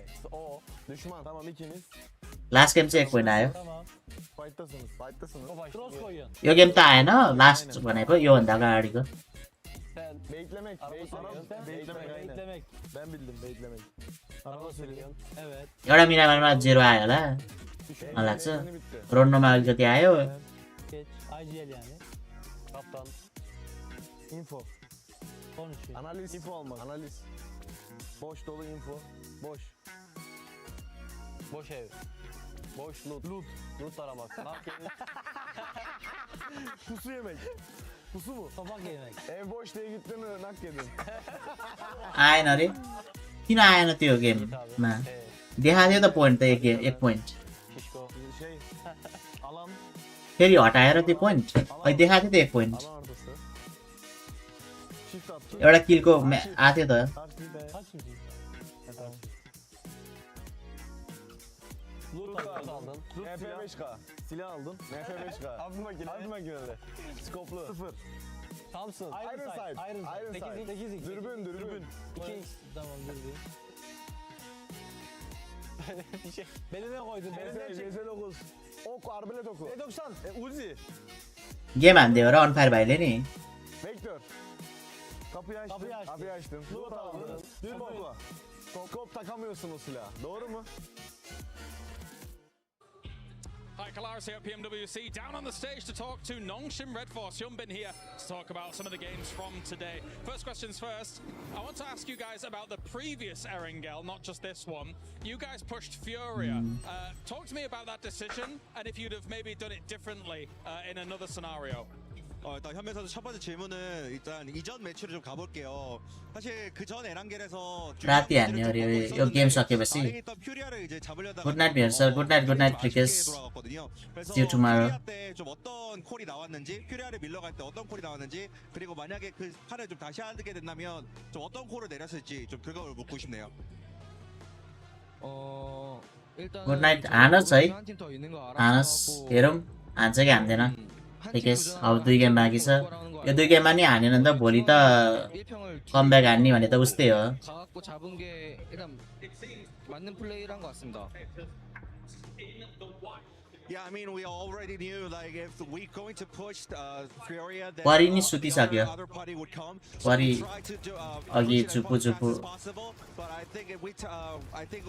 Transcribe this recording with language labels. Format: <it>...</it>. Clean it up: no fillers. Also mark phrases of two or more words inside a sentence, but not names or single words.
<en>last game</en> <ne>चाहिँ एक पोइन्ट आयो यो गेम त आएन लास्ट भनेको यो भन्दा अगाडिको एउटा मिनामा 0 आयो होला लाग्छ रोन्डोमा अलिकति आयो</ne> <tr>Info. Analiz. Info almak. Analiz. Boş dolu info. Boş. Boş ev. Boş loot. Loot aramak. Nak yemek. Pusu yemek. Pusu mu? Tabak yemek. Ev boş diye gittin mi nak yedin.</tr> <ne>आएन रे किन आएन त्यो गेममा देखायो त पोइन्ट त एक पोइन्ट फेरि हटाएर त्यो पोइन्ट अहिले देखाएको थियो त एक पोइन्ट एउटा किलको आथ्यो त</ne> <tr>MP5K. Silah aldın. MP5K. Hafif makinede. Skoplu. 0. Thompson.</tr> <en>Iron sight.</en> <tr>Dürbün. 2x. Tamam dürbün. Beline koydun. JZ9. Ok, arbelet oku. E90. Uzi.</tr> <ne>गेम हान्दियो र अनफायर भाइले नि</ne> <tr>Vektör. Kapıyı açtım. Loot aldın. Dürbün. Skop takamıyorsun o silahı. Doğru mu?</tr> <en>Hi, Kalaris here at PMWC, down on the stage to talk to Nongshim Red Force. Hyunbin here to talk about some of the games from today. First questions first. I want to ask you guys about the previous Erangel, not just this one. You guys pushed Furia. Talk to me about that decision and if you'd have maybe done it differently in another scenario.</en> <ko>일단 현민 선수 첫 번째 질문은 일단 이전 매치로 좀 가볼게요. 사실 그전 에란겔에서</ko> <ne>राति हान्ने अरे यो गेम सकेपछि</ne> <en>good night</en> <ne>भेट सर</ne> <en>good night</en> <ne>क्रिकेस</ne> <en>see you tomorrow</en> <ko>좀 어떤 콜이 나왔는지 퓨리아를 밀러갈 때 어떤 콜이 나왔는지 그리고 만약에 그 판을 좀 다시 하게 된다면 좀 어떤 콜을 내렸을지 좀 그걸 묻고 싶네요.</ko> <en>good night</en> <ne>हानोस् है हानोस् हेरौँ हान्छ कि हान्दैन क्रिकेस अब 2 गेम बाँकी छ यो 2 गेममा नि हानेन नि त भोलि त कमब्याक हान्ने भने त उस्तै हो</ne> <ko>맞고 잡은 게 일단 맞는 플레이를 한 것 같습니다.</ko> <en>Yeah, I mean, we already knew like if we going to push Furia, then</en> <ne>वारी नि सुतिसक्यो</ne> <en>other party would come.</en> <ne>वारी</ne> <en>Try to do</en> <ne>अघि</ne> <en>push</en> <ne>चुपु</ne> <en>as</en> <ne>चुपु</ne> <en>fast as possible, but I think if we I think</en>